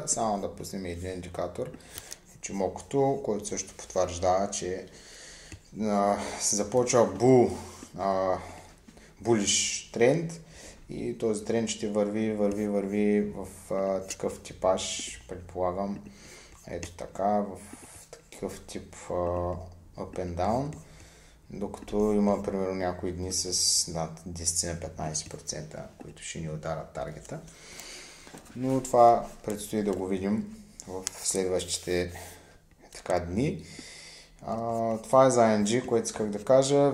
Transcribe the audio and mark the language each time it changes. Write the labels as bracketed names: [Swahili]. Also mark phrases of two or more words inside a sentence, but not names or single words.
[Bulgarian] Само да пуснем един индикатор. Чимокото, който също потвърждава, че се започва булиш тренд и този тренд ще върви в такъв типаж, предполагам, ето така, в такъв тип [English] up and down, [Bulgarian] докато има примерно някои дни с над 10-15%, които ще ни ударят таргета. Но това предстои да го видим в следващите дни. Това е за ING, което исках да кажа.